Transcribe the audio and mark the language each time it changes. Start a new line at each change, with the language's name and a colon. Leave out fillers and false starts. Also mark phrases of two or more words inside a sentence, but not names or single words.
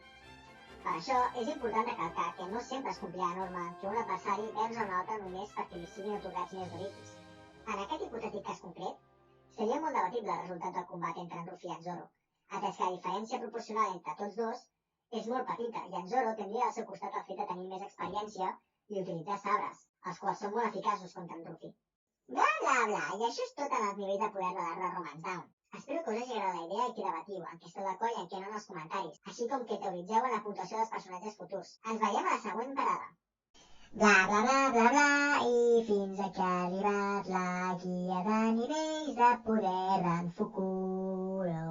Catalan: Per això, és important recalcar que no sempre es complirà la norma que un adversari vença un altre només perquè li siguin atorgats més Dorikis. En aquest hipotètic cas concret, seria molt debatible el resultat del combat entre en Ruffy i en Zoro, atès que la diferència proporcional entre tots dos és molt petita i en Zoro tindria al seu costat el fet de tenir més experiència i utilitzar sabres, els quals són molt eficaços contra en Ruffy. Bla bla bla, i això és tot en els nivells de poder de l'arc de Romance Down. Espero que us hagi agradat la idea i que debatiu, en què esteu d'acord i en què no en els comentaris, així com que teoritzeu en la puntuació dels personatges futurs. Ens veiem a la següent parada. Bla bla bla bla bla, i fins aquí ha arribat la guia de nivells de poder d'en Fukuro.